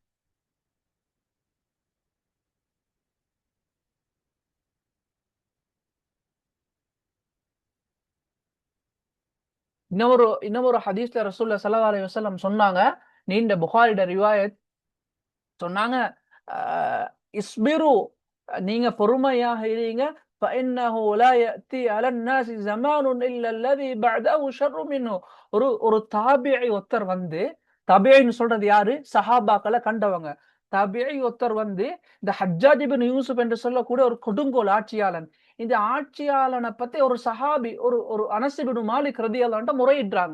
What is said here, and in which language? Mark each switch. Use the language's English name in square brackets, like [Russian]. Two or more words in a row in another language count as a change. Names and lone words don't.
[Tamil] இன்னொரு ஹதீஸ்ல ரசூலுல்லாஹ் [Arabic] صلى الله عليه وسلم [Tamil] சொன்னாங்க, நீண்ட புகாரிட ரிவாயத், சொன்னாங்க, இஸ்பிரு, நீங்க பொறுமையாக இருங்க. [Arabic] فإنه لا يأتي على الناس زمان إلا الذي بعده شر منه. [Tamil] ஒரு தாபியி ஒருத்தர் வந்து, தாபியின்னு சொல்றது யாரு? சஹாபாக்களை கண்டவங்க. தாபியி ஒருத்தர் வந்து இந்த ஹஜ்ஜாஜ் இப்னு யூசுப் என்று சொல்லக்கூடிய ஒரு கொடுங்கோல் ஆட்சியாளன். இந்த ஆட்சியாளனை பத்தி ஒரு சஹாபி, ஒரு ஒரு அனஸ் இப்னு மாலிக் [Arabic] رضي الله عنه [Tamil] முறையிடுறாங்க.